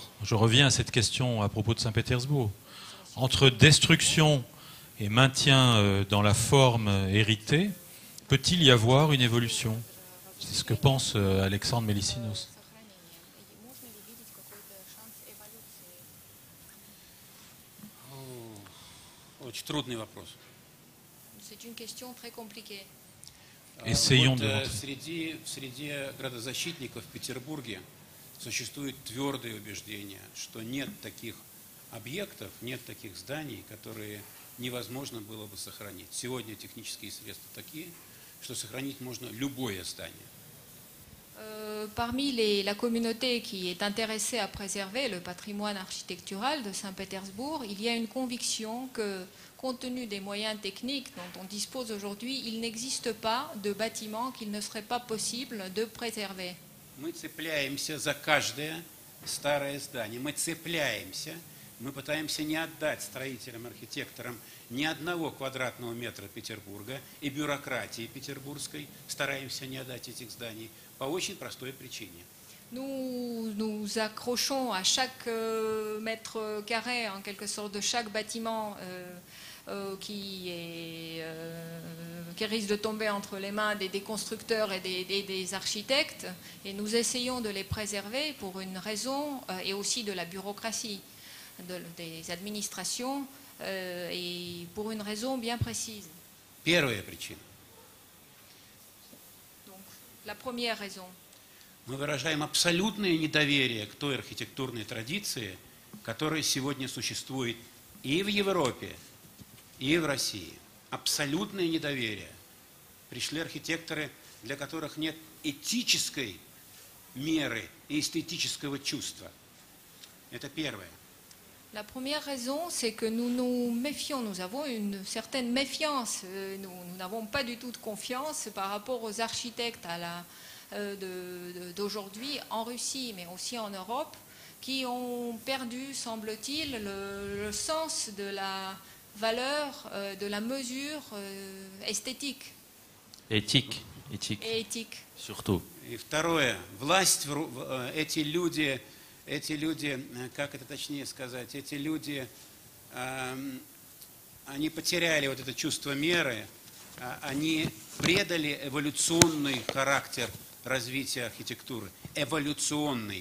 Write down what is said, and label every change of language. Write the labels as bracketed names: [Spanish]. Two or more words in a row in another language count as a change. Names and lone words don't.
[French] Je reviens à cette question à propos de Saint-Pétersbourg. Entre destruction et maintien dans la forme héritée, peut-il y avoir une évolution? C'est ce que pense Alexandre Melissinos. C'est une question très compliquée. Essayons de... [Russian] Среди градозащитников в Петербурге существует твердое убеждение, что нет таких объектов, нет таких зданий, которые невозможно было бы сохранить. Сегодня технические средства такие, что сохранить можно любое здание. [French] Parmi la communauté qui est intéressée à préserver le patrimoine architectural de Saint-Pétersbourg, il y a une conviction que, compte tenu des moyens techniques dont on dispose aujourd'hui, il n'existe pas de bâtiment qu'il ne serait pas possible de préserver. [Russian] Мы цепляемся за каждое старое здание, мы цепляемся, мы пытаемся не отдать строителям, архитекторам ни одного квадратного метра Петербурга, и бюрократии петербургской стараемся не отдать этих зданий по очень простой причине. [French] Nous nous accrochons à chaque mètre carré, en quelque sorte, de chaque bâtiment qui risque de tomber entre les mains des constructeurs et des architectes, et nous essayons de les préserver pour une raison, et aussi de la bureaucratie des administrations, et pour une raison bien précise. [Russian] Первая причина. [French] Donc, la première raison. [Russian] Мы выражаем абсолютное недоверие к той архитектурной традиции, которая сегодня существует и в Европе, и в России. Абсолютное недоверие. Пришли архитекторы, для которых нет этической меры и эстетического чувства. Это первое. [French] La première raison, c'est que nous nous méfions, nous avons une certaine méfiance, nous n'avons pas du tout de confiance par rapport aux architectes d'aujourd'hui en Russie, mais aussi en Europe, qui ont perdu, semble-t-il, le sens de la valeur, de la mesure esthétique. Éthique. Et éthique. Surtout. [Russian] И второе, власть, эти люди, как это точнее сказать, эти люди, они потеряли это чувство меры, они предали эволюционный характер развития архитектуры, эволюционный.